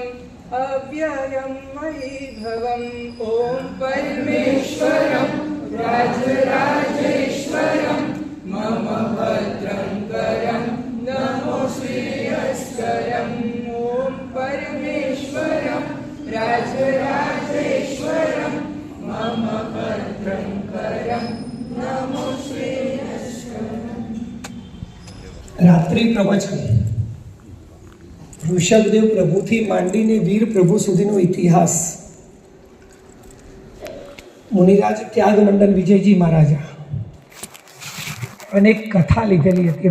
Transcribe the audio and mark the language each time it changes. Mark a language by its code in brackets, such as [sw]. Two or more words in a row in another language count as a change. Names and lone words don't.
[sa] अव्ययम वैभवम ओम परमेश्वरम राजराजेश्वरम मम भद्रं करम नमो श्रेयस्करम ओम परमेश्वरम राजराजेश्वरम मम भद्रं करम नमो श्रेयस्करम। [gu] રાત્રિ પ્રવચન ઋષભદેવ પ્રભુથી માંડીને વીર પ્રભુ સુધીનો ઇતિહાસ. મુનિરાજ ત્યાગ મંડન વિજયજી મહારાજા અને એક કથા લીધેલી હતી.